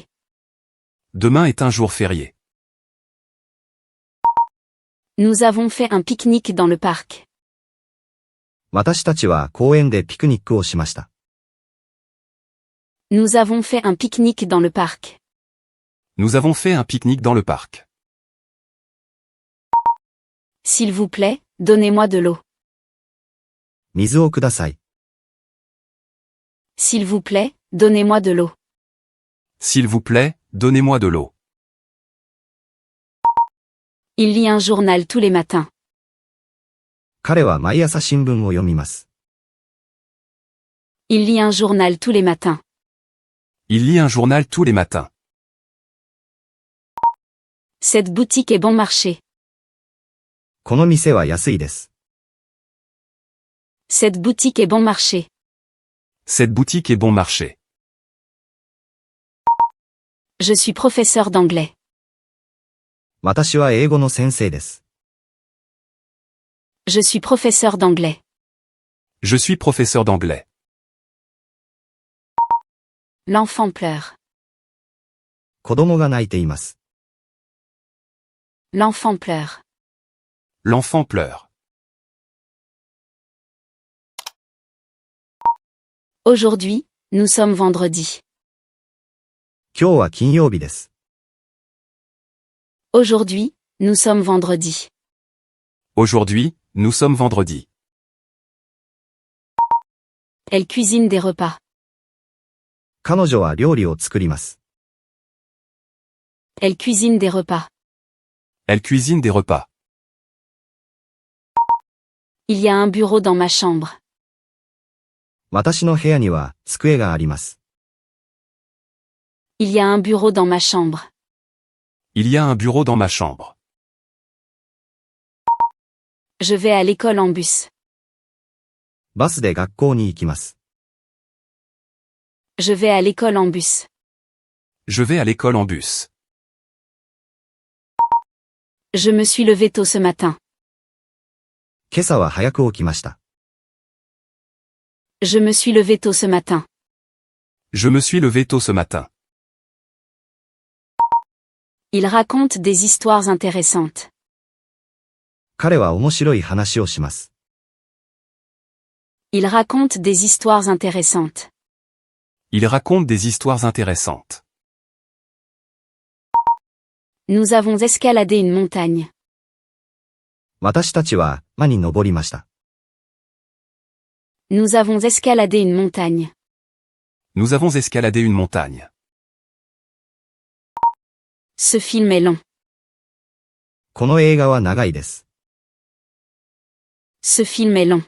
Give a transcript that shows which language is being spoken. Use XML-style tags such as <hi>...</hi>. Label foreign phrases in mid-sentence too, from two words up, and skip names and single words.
<fr>Demain est un jour férié. Nous avons fait un pique-nique dans le parc.</fr> <ja>私たちは公園でピクニックをしました。</ja> <fr>Nous avons fait un pique-nique dans le parc. Nous avons fait un pique-nique dans le parc. S'il vous plaît, donnez-moi de l'eau.</fr> <ja>水をください。</ja> <fr>S'il vous plaît, donnez-moi de l'eau. S'il vous plaît, donnez-moi de l'eau. Il lit un journal tous les matins.</fr> <ja>彼は毎朝新聞を読みます。</ja> <fr>Il lit un journal tous les matins. Il lit un journal tous les matins. Cette boutique est bon marché.</fr> <ja>この店は安いです。</ja> <fr>Cette boutique est bon marché. Cette boutique est bon marché. Je suis professeur d'anglais.</fr> <ja>私は英語の先生です。</ja> <fr>Je suis professeur d'anglais. Je suis professeur d'anglais. L'enfant pleure.</fr> <ja>子供が泣いています。</ja> <fr>L'enfant pleure. L'enfant pleure. Aujourd'hui, nous sommes vendredi.</fr> <ja>今日は金曜日です。</ja> <fr>Aujourd'hui, nous sommes vendredi. Aujourd'hui, nous sommes vendredi. Elle cuisine des repas.</fr> <ja>彼女は料理を作ります。</ja> <fr>Elle cuisine des repas. Elle cuisine des repas. Il y a un bureau dans ma chambre.</fr> <ja>私の部屋には机があります。</ja> <fr>Il y a un bureau dans ma chambre. Il y a un bureau dans ma chambre. Je vais à l'école en bus.</fr> <ja>バスで学校に行きます。</ja> <fr>Je vais à l'école en bus. Je vais à l'école en bus. Je me suis levé tôt ce matin.</fr> <ja>今朝は早く起きました。</ja> <fr>Je me suis levé tôt ce matin. Je me suis levé tôt ce matin. Il raconte des histoires intéressantes.</fr> <ja>彼は面白い話をします。</ja> <fr>Il raconte des histoires intéressantes. Il raconte des histoires intéressantes. Nous avons escaladé une montagne.</fr> <ja>私たちは山に登りました。</ja> <fr>Nous avons escaladé une montagne. Nous avons escaladé une montagne. Ce film est long.</fr> <ja>この映画は長いです。</ja> <fr>Ce film est long.</fr>